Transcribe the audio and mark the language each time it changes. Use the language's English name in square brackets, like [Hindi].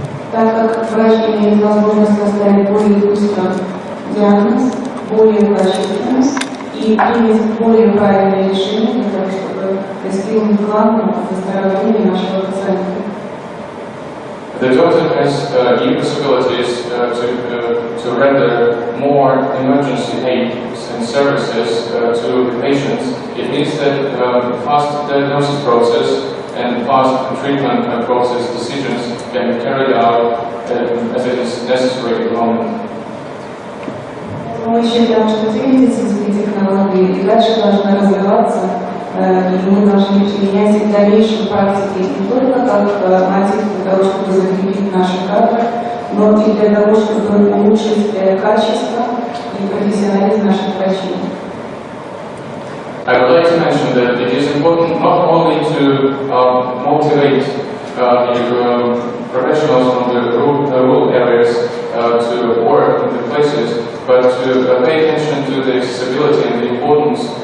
[Russian] Так как врач имеет возможность поставить более быстро диагноз, более качественно и принять более правильное решение для того, чтобы достигнуть главного выздоровления нашего пациента. [English] The doctor has new possibilities to render more emergency aid and services to the patients. It means that fast diagnosis process and fast treatment process decisions can be carried out as it is necessary at the moment. [Russian] Мы считаем, что телемедицинские технологии и дальше должны развиваться, и мы должны применять их в дальнейшей практике не только как мотив для того, чтобы закрепить наши кадры, но и для того, чтобы улучшить качество и профессионализм наших врачей. [English] I would like to mention that it is important not only to motivate the professionals from the rural areas to work in the places, but to pay attention to the accessibility and the importance